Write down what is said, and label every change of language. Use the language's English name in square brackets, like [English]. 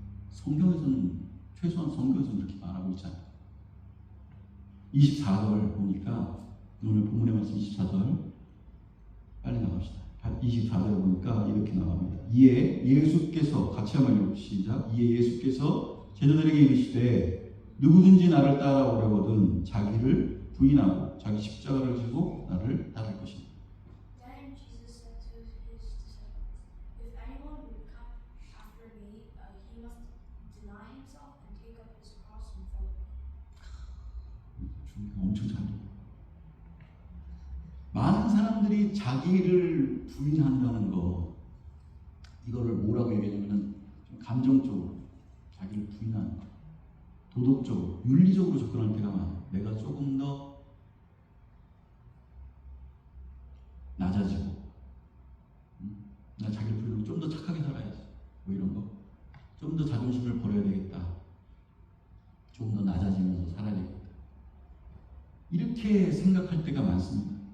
[Korean] 성경에서는, 최소한 성경에서는 이렇게 말하고 있잖아요. 24절 보니까, 오늘 본문의 말씀 24절 빨리 나갑시다. 24절 보니까 이렇게 나갑니다. 이에 예수께서, 같이 한번 읽어보시죠. 시작. 이에 예수께서 제자들에게 이르시되 누구든지 나를 따라오려거든 자기를 부인하고 자기 십자가를 지고 나를 따를 것이다. [English] Then Jesus said to his disciples, "If anyone would come after me, he must deny himself and take up his cross and follow me." [Korean] 주님이 엄청 잘 들어요. 많은 사람들이 자기를 부인한다는 거, 이거를 뭐라고 얘기하냐면 좀 감정적으로 자기를 부인하는 거, 도덕적으로, 윤리적으로 접근할 때가 많아요. 내가 조금 더 낮아지고, 나 자기를 부인하고 좀 더 착하게 살아야지, 뭐 이런 거, 좀 더 자존심을 버려야 되겠다, 좀 더 낮아지면서 살아야 되겠다, 이렇게 생각할 때가 많습니다.